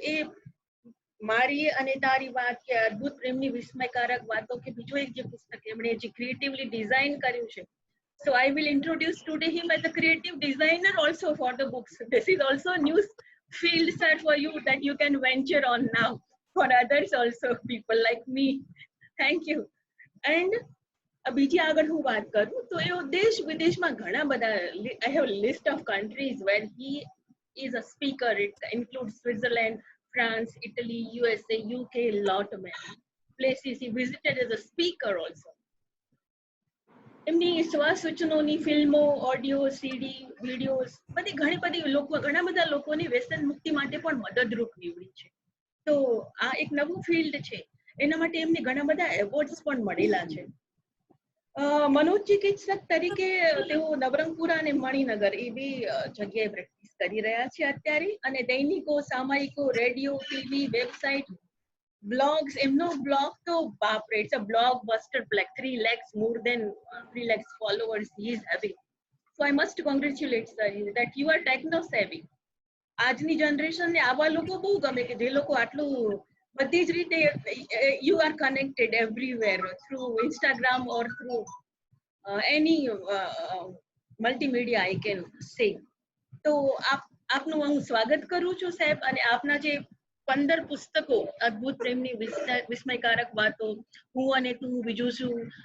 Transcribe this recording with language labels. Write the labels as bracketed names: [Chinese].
[Gujarati] એ મારી અને તારી વાત કે અદ્ભુત પ્રેમની વિસ્મયકારક વાતો કે બીજું એક જે પુસ્તક એમણે જે ક્રિએટિવલી ડિઝાઇન કર્યું છે. [English] So I will introduce today him as a creative designer also for the books. This is also a new field, sir, for you that you can venture on now. For others also, people like me. Thank you. And [Gujarati] બીજી આગળ હું વાત કરું તો એ દેશ વિદેશમાં ઘણા બધા, [English] I have a list of countries where he is a speaker. It includes Switzerland, France, Italy, USA, UK, lot many places he visited as a speaker also. [Gujarati] એમની સ્વસૂચનોની ફિલ્મો, ઓડિયો, સીડી, વિડીયોઝ બધી ઘણા બધા લોકોની વ્યસન મુક્તિ માટે પણ મદદરૂપ નીવડી છે. તો આ એક નવું ફિલ્ડ છે, એના માટે એમને ઘણા બધા એવોર્ડ્સ પણ મળેલા છે. મનોચિકિત્સક તરીકે તેઓ નવરંગપુરા અને મણિનગર એ બે જગ્યાએ પ્રેક્ટિસ કરી રહ્યા છે અત્યારે. અને દૈનિકો, સામાયિકો, રેડિયો, ટીવી, વેબસાઇટ, blogs, એમનો blog તો બાપરે, [English] it's a blockbuster, like 3 lakhs, more than 3 lakhs followers he is having. So I must congratulate sir that you are techno savvy. [Gujarati] આજની જનરેશન ને આવા લોકો બહુ ગમે કે જે લોકો આટલું બધી જ રીતે [English] you are connected everywhere through Instagram or through any multimedia I can say. [Gujarati] તો આપનું હું સ્વાગત કરું છું સાહેબ. અને આપના જે 15 પુસ્તકો, અદ્ભુત પ્રેમની વિસ્મયકારક વાતો, હું અને તું, બીજું શું,